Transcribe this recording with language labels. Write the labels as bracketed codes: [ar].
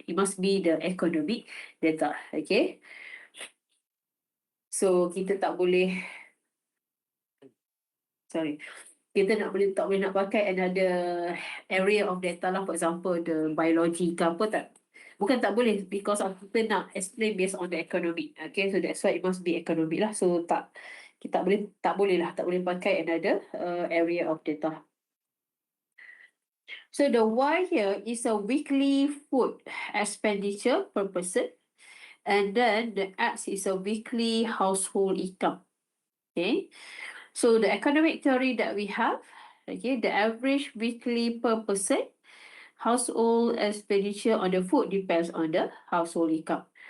[en] It must be the economic data. Okay, so kita tak boleh, sorry, [ms] kita tak boleh nak pakai [en] another area of data lah, for example the biology [ms] ke apa, tak, bukan tak boleh, [en] because of [ms] kita nak [en] explain based on the economic. Okay, so that's why it must be economic lah. [ms] So kita tak boleh lah, tak boleh pakai [en] another area of data. So the Y here is a weekly food expenditure per person, and then the X is a weekly household income. Okay, so the economic theory that we have, okay, the average weekly per person household expenditure on the food depends on the household income.